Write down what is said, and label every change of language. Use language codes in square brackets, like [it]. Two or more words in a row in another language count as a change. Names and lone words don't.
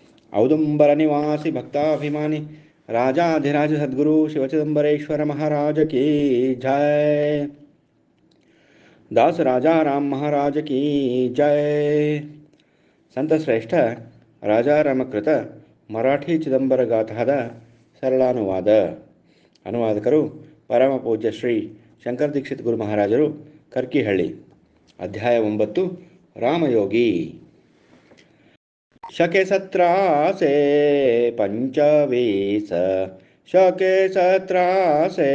[hi] औदुंबर निवासी भक्ताभिमानी राजाधिराज सद्गुरु शिवचिदंबरेश्वर महाराज की जय। दास राजा राम महाराज की जय। [kn] ಸಂತ ಶ್ರೇಷ್ಠ ರಾಜಾರಾಮಕೃತ ಮರಾಠಿ ಚಿದಂಬರ ಗಾಥಾದ ಸರಳಾನುವಾದ. ಅನುವಾದಕರು ಪರಮ ಪೂಜ್ಯ ಶ್ರೀ ಶಂಕರ ದೀಕ್ಷಿತ್ ಗುರು ಮಹಾರಾಜರು, ಕರ್ಕಿಹಳ್ಳಿ. ಅಧ್ಯಾಯ 9. ರಾಮಯೋಗಿ. [mr] शके सत्रासे पंचवीस शके सत्रासे